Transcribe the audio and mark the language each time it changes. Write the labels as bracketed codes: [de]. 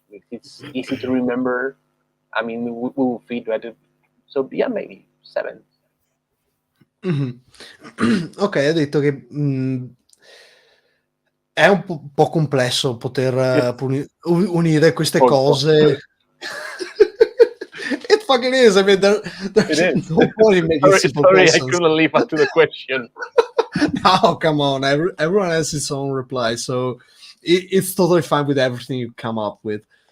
[en] It's easy to remember. I mean, we will fit better. So yeah, maybe 7. [it] Ok, hai detto che è un po' complesso poter unire queste cose. [en] It fucking is. I mean, there's It is. no point in making simple Sorry, I questions. couldn't live up to the question. No, come on. Everyone has its own reply, so it's totally fine with everything you come up with.